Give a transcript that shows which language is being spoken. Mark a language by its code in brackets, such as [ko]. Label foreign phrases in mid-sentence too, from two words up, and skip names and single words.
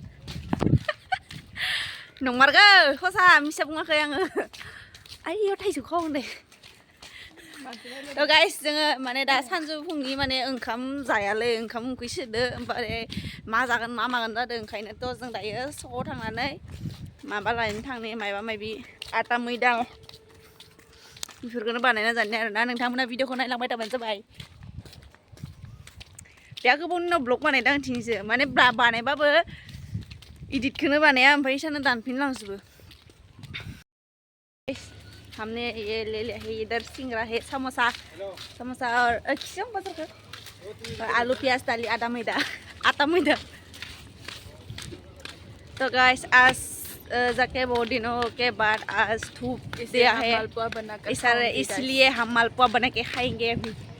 [brx] नंमारगौ हसा मिसा बुङाखै आङो आइयाव थाइजौ खावो दे थ' गाइस जोङो माने दा सानजौफुंनि माने ओंखाम जायालै ओंखाम उखै सोदो ओमफ्राय मा जागोन मा मागोन जादों ओंखायनोथ' जों दायो सकआव थांनानै माबा लायनो थांनि माबा माबि आटा मैदा बेफोरखौनो बानायना जानो आरोना नोंथांमोना भिडिअखौ नायलांबाय थाबानो जाबाय बेहा गोबावनि उनाव ब्लग बानायदों आं थिंसो माने बानायबाबो इडिटखौनो बानाया ओमफ्राय इसानो दानफिनलांजोबो [hi] हमने ये ले लिया है इधर सिंगरा है समोसा और किसम बाजार और आलू प्याज डाली आटा मैदा तो गाइस आज जाके बहुत दिनों के बाद आज धूप दिया है इसलिए हम मालपुआ बना के खाएंगे अभी